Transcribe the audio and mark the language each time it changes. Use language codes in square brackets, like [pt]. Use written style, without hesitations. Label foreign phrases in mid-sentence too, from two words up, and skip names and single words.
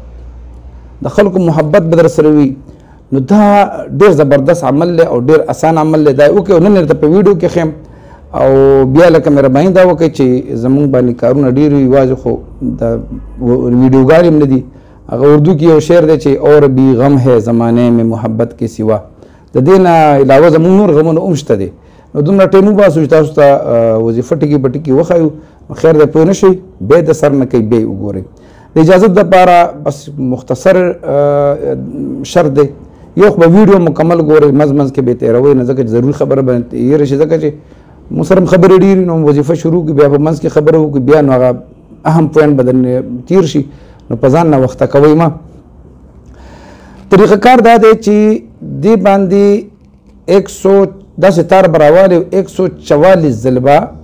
[ps] به در سره وي نو دا ډېر زبردست عمل دی او ډېر اسان عمل دی دا وکړئ او نن درته په ویډیو کې ښیم او بیا لکه مهرباني دا وکړئ چې زمونږ باندې کارونه ډېر وي یوازې خو د ویډیوګار هم نه دي هغه اردو کې یو شعر دی چې [ur] اور بھی غم ہے زمانے میں محبت کے سوا [ps] د دې نه علاوه زمونږ نور غمونه هم شته دی نو دومره ټیم وباسو چې تاسو ته وظیفه ټکي به ټکي وښایو خیر دی پوه نه شئ بیا د سر نه کوي بیا یې وګورئ د اجازت دپاره بس مختصر شرط دی یو خو به ویډیو مکمل ګورئ منځ منځ کې به یې تېروئ نه ځکه چې ضروري خبره به تېره شي ځکه چې موږ سره هم خبرې ډېرې نو وظیفه شروع کړي بیا په منځ کې خبره وکړي بیا نو هغه اهم پوینټ به درنه تېر شي نو په ځان ناوخته کوئ مه طریقه کار دا دی چې دې باندې 100 داسې تار به راوالي 144 ځل به